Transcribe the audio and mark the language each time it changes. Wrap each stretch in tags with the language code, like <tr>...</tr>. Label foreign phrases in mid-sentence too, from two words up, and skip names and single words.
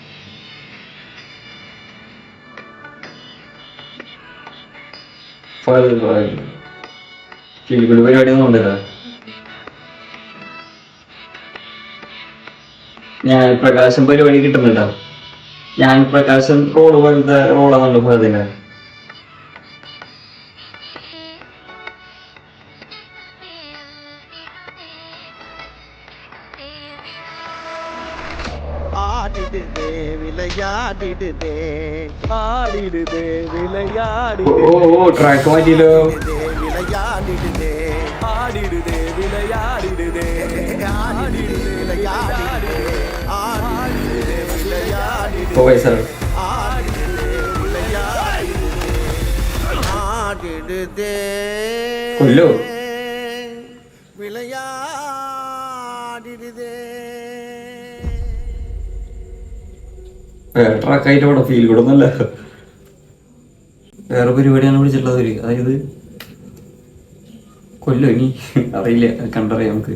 <en>feel good</en> <ml>പരിപാടിയൊന്നും ഉണ്ടല്ലോ. ഞാൻ പ്രകാശം പരിപാടി കിട്ടുന്നുണ്ടോ? ഞാൻ പ്രകാശം റോള് പോലത്തെ റോളാണല്ലോ ഫഹദിന്.</ml> <ta>ஆடிடுதே விளையாடிடுதே ஆடிடுதே ഓ விளையாடிடுதே</ta> <ml>ട്രാക്ക് മാറ്റിയല്ലോ.</ml> <ta>விளையாடிடுதே ஆடிடுதே விளையாடிடுதே ஆடிடுதே விளையாடிடுதே ஆடிடுதே விளையாடிடுதே</ta> <ml>കോവൈ സർ</ml> <ta>ஆடிடுதே விளையாடிடுதே ஆடிடுதே</ta> <ml>കൊല്ലോ.</ml> <ta>விளையாடிடுதே</ta> <ml>വേറെ ട്രാക്കായിട്ട് അവിടെ</ml> <en>feel good</en> <ml>ഒന്നുമല്ല, വേറെ പരിപാടിയാണ് വിളിച്ചിട്ടുള്ളത് അവര്. അതായത് കൊല്ലോ ഇനി അറിയില്ല, കണ്ടറിയാം നമുക്ക്.</ml>